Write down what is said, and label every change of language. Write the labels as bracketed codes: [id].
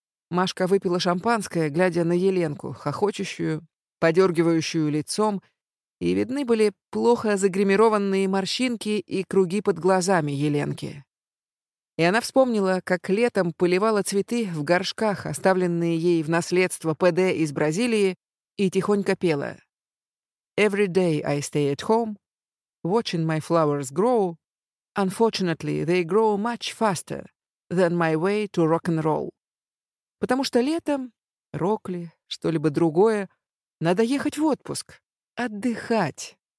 [ru] Машка выпила шампанское, глядя на Еленку, хохочущую, подергивающую лицом, и видны были плохо загримированные морщинки и круги под глазами Еленки. И она вспомнила, как летом поливала цветы в горшках, оставленные ей в наследство ПД из Бразилии, и тихонько пела. [en] «Every day I stay at home, watching my flowers grow, unfortunately, they grow much faster than my way to rock'n'roll». [ru] Потому что летом, рок ли, что-либо другое, надо ехать в отпуск. Отдыхать.